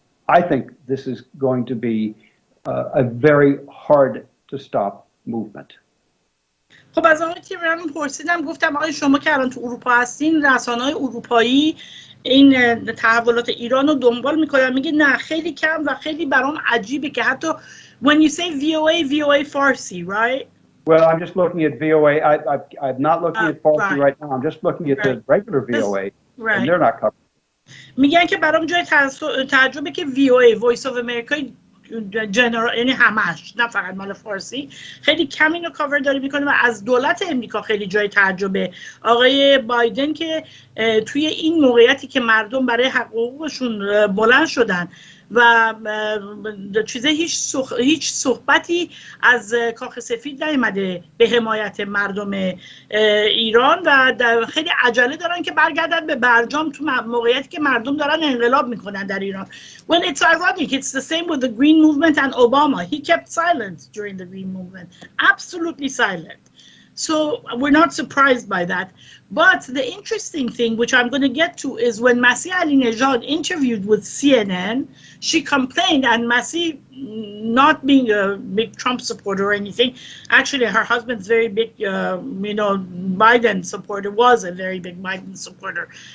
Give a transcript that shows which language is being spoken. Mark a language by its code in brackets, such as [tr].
[en] I think this is going to be a very hard to stop movement. [fa] خب از آقای تیمرمن پرسیدم، گفتم آقای شما که الان تو اروپا هستین، رسانه‌های اروپایی این تحولات ایران رو دنبال میکنن. میگه نه خیلی کم و خیلی برام عجیبه که حتی [en] when you say VOA Farsi, right? Well, I'm just looking at VOA. I'm not looking at Farsi right now. I'm just looking at the regular VOA, and they're not covered. [fa] میگن که برام جای تعجبه که VOA Voice of America جنرال، یعنی همش، نه فقط مال فارسی، خیلی کم اینو کاور داره میکنه و از دولت امریکا خیلی جای تعجبه. آقای بایدن که توی این موقعیتی که مردم برای حقوقشون بلند شدن و چیزه هیچ صحبتی از کاخ سفید نیامده به حمایت مردم ایران و خیلی عجله دارن که برگردن به برجام تو موقعیتی که مردم دارن انقلاب میکنن در ایران. [en] Well, it's ironic. It's the same with the Green Movement and Obama. He kept silent during the Green Movement. Absolutely silent. So we're not surprised by that. But the interesting thing, which I'm going to get to, is when Masih Alinejad interviewed with CNN, she complained, and Masih, not being a big Trump supporter or anything, actually her husband's very big, Biden supporter, was a very big Biden supporter.